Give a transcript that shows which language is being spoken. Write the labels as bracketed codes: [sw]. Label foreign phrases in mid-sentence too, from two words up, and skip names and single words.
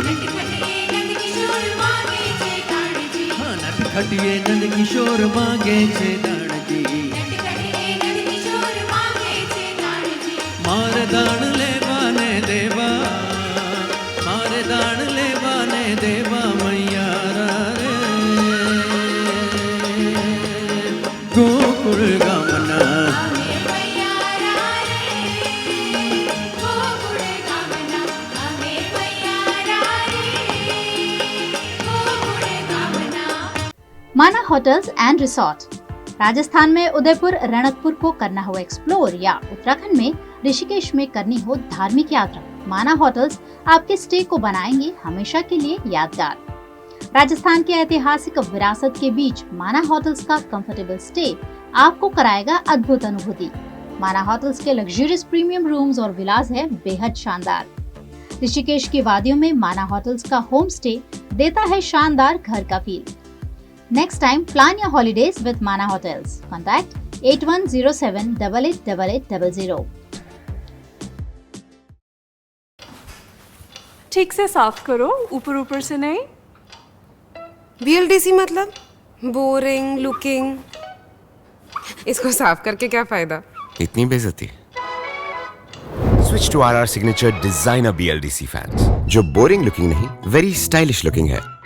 [gu] હાં નટખટિએ નંદ કિશોર માંગે છે દાન જી, માર દાન લેવાને દેવા, માર દાન લેવાને દેવા મૈયા રે ગોકુલ ગમના, [hi] माना होटल्स एंड रिसोर्ट। राजस्थान में उदयपुर रणकपुर को करना हो एक्सप्लोर या उत्तराखंड में ऋषिकेश में करनी हो धार्मिक यात्रा, माना होटल्स आपके स्टे को बनाएंगे हमेशा के लिए यादगार। राजस्थान के ऐतिहासिक विरासत के बीच माना होटल्स का [en] comfortable stay [hi] आपको कराएगा अद्भुत अनुभूति। माना होटल्स के [en] luxurious premium rooms [hi] और विलास है बेहद शानदार। ऋषिकेश की वादियों में माना होटल्स का [en] home stay [hi] देता है शानदार घर का फील। [en] Next time, plan your holidays with Mana Hotels. Contact 8107888800. [hi] ठीक से साफ करो, ऊपर ऊपर से नहीं। VLDC मतलब [en] boring looking, [hi] इसको साफ करके क्या फायदा? इतनी बेइज्जती। [en] Switch to RR Signature Designer BLDC fans, [hi] जो [en] boring looking [hi] नहीं, [en] very stylish looking [hi] है।